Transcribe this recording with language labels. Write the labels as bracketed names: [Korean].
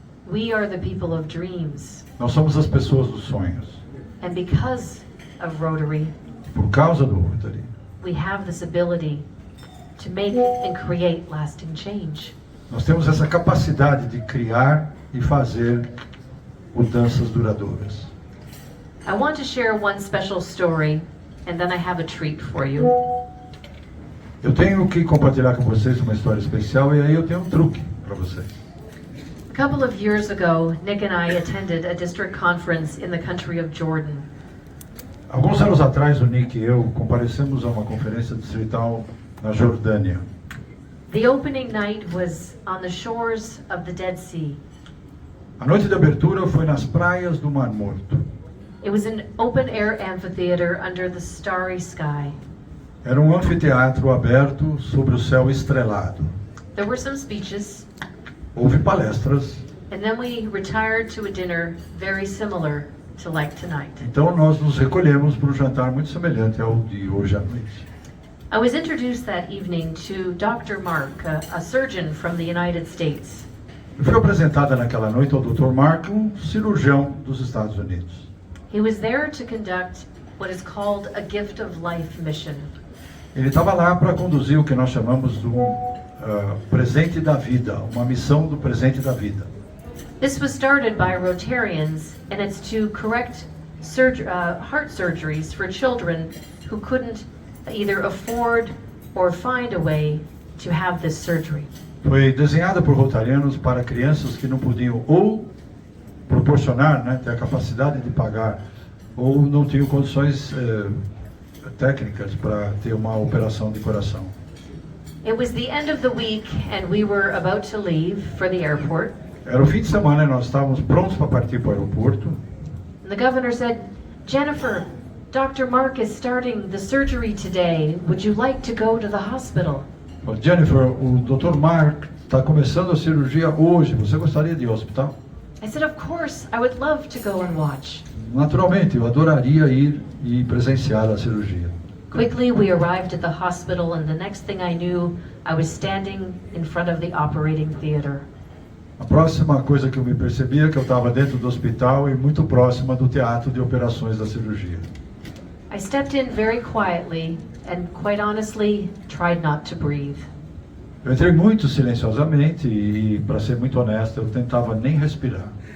[English] We are the people of dreams. [Portuguese] Nós somos as pessoas dos sonhos. [English] And because of Rotary, [Portuguese] Por causa do Rotary, [English] we have this ability to make and create lasting change. [Portuguese] nós temos essa capacidade de criar e fazer mudanças duradouras. [English] I want to share one special story, and then I have a treat for you. [Portuguese] Eu tenho que compartilhar com vocês uma história especial e aí eu tenho um truque para vocês. [English] A couple of years ago, Nick and I attended a district conference in the country of Jordan. [Portuguese] Alguns anos atrás, o Nick e eu comparecemos a uma conferência distrital na Jordânia. [English] The opening night was on the shores of the Dead Sea. [Portuguese] A noite de abertura foi nas praias do Mar Morto. [English] It was an open-air amphitheater under the starry sky. [Portuguese] Era um anfiteatro aberto sobre o céu estrelado. [English] There were some speeches, [Portuguese] Houve palestras, [English] and then we retired to a dinner very similar to like tonight. [Portuguese] então nós nos recolhemos para um jantar muito semelhante ao de hoje à noite. [English] I was introduced that evening to Dr. Mark, a surgeon from the United States. [Portuguese] Eu fui apresentada naquela noite ao Dr. Mark, um cirurgião dos Estados Unidos. [English] He was there to conduct what is called a Gift of Life mission. [Portuguese] Ele estava lá para conduzir o que nós chamamos do presente da vida, uma missão do presente da vida. [English] This was started by Rotarians, and it's to correct heart surgeries for children who couldn't either afford or find a way to have this surgery. [Portuguese] Foi desenhada por rotarianos para crianças que não podiam ou proporcionar, ter a capacidade de pagar, ou não tinham condições técnicas para ter uma operação de coração. [English] It was the end of the week, and we were about to leave for the airport. [Portuguese] Era o fim de semana e nós estávamos prontos para partir para o aeroporto. [English] And the governor said, Jennifer, Dr. Mark is starting the surgery today. Would you like to go to the hospital? [Portuguese] Falei, Jennifer, o Dr. Mark está começando a cirurgia hoje. Você gostaria de ir ao hospital? [English] I said, of course, I would love to go and watch. [Portuguese] Naturalmente, eu adoraria ir e presenciar a cirurgia. [English] Quickly, we arrived at the hospital, and the next thing I knew, I was standing in front of the operating theater. [Portuguese] A próxima coisa que eu me percebi é que eu estava dentro do hospital e muito próxima do teatro de operações da cirurgia. [English] I stepped in very quietly and, quite honestly, tried not to breathe. [Portuguese] Eu entrei muito silenciosamente e, para ser muito honesto, eu tentava nem respirar.